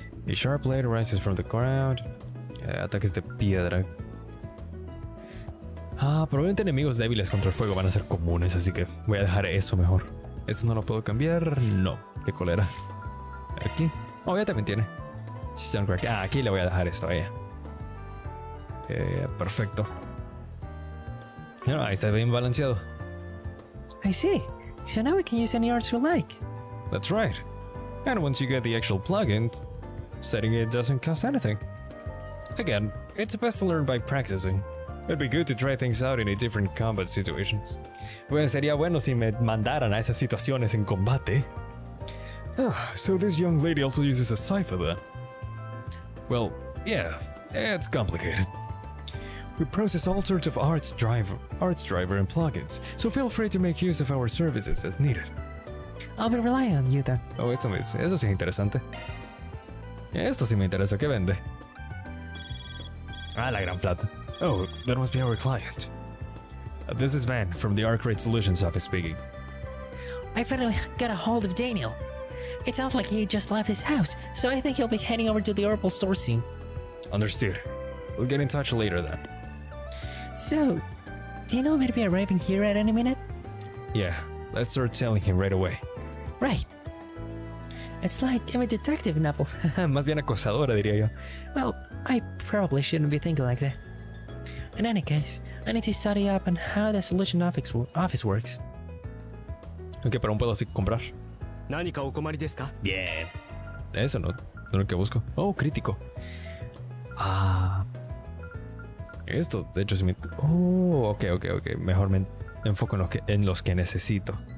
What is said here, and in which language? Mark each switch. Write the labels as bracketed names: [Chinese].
[English] A sharp blade rises from the ground. [Spanish] Ataques de piedra. Probablemente enemigos débiles contra el fuego van a ser comunes, así que voy a dejar eso mejor. ¿Esto no lo puedo cambiar? No. ¿Qué cólera? Aquí. Oh, ya también tiene. Aquí le voy a dejar esto a ella. Perfecto. Ahí está bien balanceado. [English] I see. So now we can use any arts we like. That's right. And once you get the actual plugin, setting it doesn't cost anything. Again, it's best to learn by practicing. It'd be good to try things out in a different combat situations. [Spanish] Pues sería bueno si me mandaran a esas situaciones en combate. [English] So this young lady also uses a cipher then? Well, yeah, it's complicated. We process all sorts of arts driver and plugins, so feel free to make use of our services as needed. I'll be relying on you then. [Spanish] Oh, eso sí es interesante. Esto sí me interesa. ¿Qué vende? La gran plata. [English] Oh, that must be our client. This is Van from the Arkwright Solutions office speaking. I finally got a hold of Daniel. It sounds like he just left his house, so I think he'll be heading over to the Orbital store soon. Understood. We'll get in touch later then. So, do you know when to be arriving here at any minute? Yeah, let's start telling him right away. Right. It's like I'm a detective novel. [Spanish] Más bien acosadora, diría yo. [English] Well, I probably shouldn't be thinking like that. In any case, I need to study up on how the solution office works. [Spanish] Ok, pero aún puedo así comprar. Bien. Eso no es lo que busco. Oh, crítico. Esto, de hecho, sí me... Oh, ok. Mejor me enfoco en los que necesito.